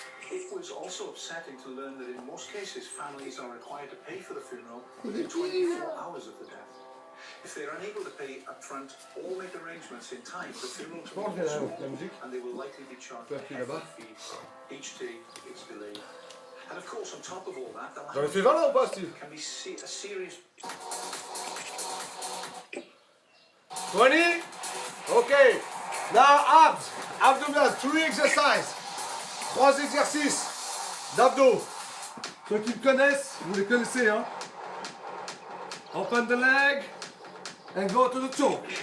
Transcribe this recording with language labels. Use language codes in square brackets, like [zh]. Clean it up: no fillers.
[en] It was also upsetting to learn that in most cases families are required to pay for the funeral within 24 hours of the death. If they are unable to pay upfront or make arrangements in time, the funeral will be postponed and they will likely be charged a hefty fee each day it's delayed. And of course, on top of all that, the [fr] J'en ai fait 20 là ou pas, Steve? [en] can be a serious 20. Ok. Now abs. Abdominal. 3 exercises. [fr] 3 exercices d'abdos. Ceux qui me connaissent, vous les connaissez, hein? [en] Open the leg and go to the choke.